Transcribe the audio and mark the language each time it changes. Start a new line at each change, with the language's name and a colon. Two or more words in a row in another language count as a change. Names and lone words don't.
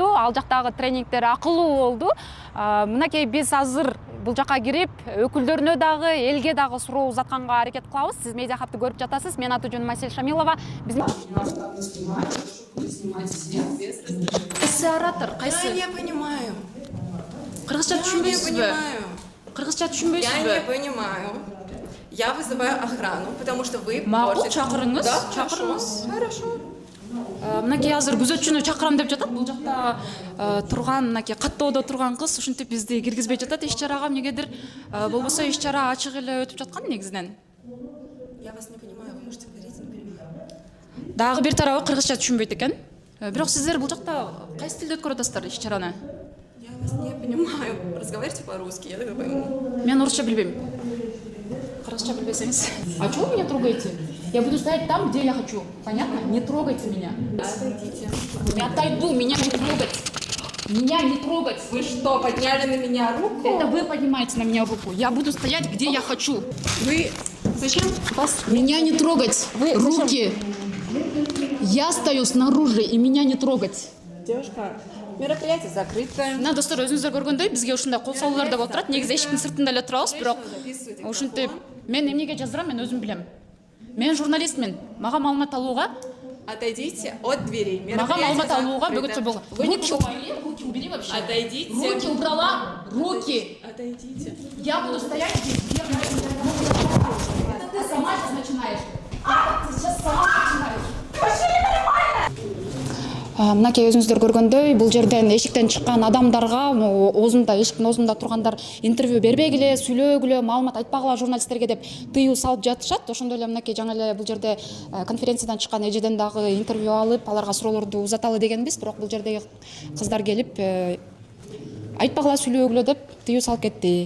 Kyrgyz: Ал жактагы тренингтер акылуу болду. Мынакей биз азыр бул жака кирип, өкүлдөрүнө дагы, элге дагы суроо узатканга аракет кылабыз. Сиз медиа хабты көрүп жатасыз. Менин аты жөнүм Асель Шамилова. Кайсы оратор? Кайсы?
Russian: Я не понимаю.
Kyrgyz: Кыргызча түшүнбөйсүзбү? Кыргызча түшүнбөйсүзбү?
Russian: Я не понимаю. Я вызываю охрану, потому что вы...
Kyrgyz: Макул, чакырыңыз. Да, Чакырыңыз.
Russian: Хорошо.
Kyrgyz: Мынакей азыр күзөтчүнү чакырам деп жатат. Бул жакта турган, мынакей каттоодо турган кыз ушинтип бизди киргизбей жатат иш чарага. Эмнегедир болбосо иш чара ачык эле өтүп жаткан негизинен.
Russian: Я вас не понимаю, вы можете говорить, не понимаю.
Kyrgyz: Дагы бир тарабы кыргызча түшүнбөйт экен. Бирок сиздер бул жакта кайсы тилде өткөрүп атасыздар иш чараны?
Russian: Я вас не понимаю. Разговаривайте по-русски, я тогда пойму.
Kyrgyz: Мен орусча билбейм. Кыргызча билбесеңиз.
Russian: А чего вы меня трогаете? Я буду стоять там, где я хочу. Понятно? Не трогайте меня. Отойдите. Я отойду, меня не трогать. Меня не трогать. Вы что, подняли на меня руку? Это вы поднимаете на меня руку. Я буду стоять, где я хочу. Вы... Зачем? Меня не трогать. Руки. Я стою снаружи, и меня не трогать. Девушка, мероприятие закрытое.
Kyrgyz: Мына достор, өзүңүздөр көргөндөй, бизге ушундай кол салуулар да болуп турат. Негизи эшиктин сыртында эле турабыз, бирок ушинтип мен эмнеге жаздырам, мен өзүм билем. Мен журналистмин. Мага маалымат алууга,
Russian: Отойдите от дверей.
Kyrgyz: мага маалымат алууга бөгөтчө болгон.
Russian: Руки Убери вообще. Отойдите. Руки убрала. Руки. Отойдите. Я буду стоять здесь, где я хочу. Это ты сама сейчас начинаешь. Ты сейчас сама начинаешь.
Kyrgyz: Мынакей өзүңүздөр көргөндөй, бул жерден эшиктен чыккан адамдарга, оозунда, эшиктин оозунда тургандар интервью бербегиле, сүйлөгүлө, маалымат айтпагыла журналисттерге деп тыюу салып жатышат. Ошондой эле мынакей жаңы эле бул жерде конференциядан чыккан эжеден дагы интервью алып, аларга суроолорду узаталы дегенбиз, бирок бул жердеги кыздар келип айтпагыла, сүйлөгүлө деп тыюу салып кетти.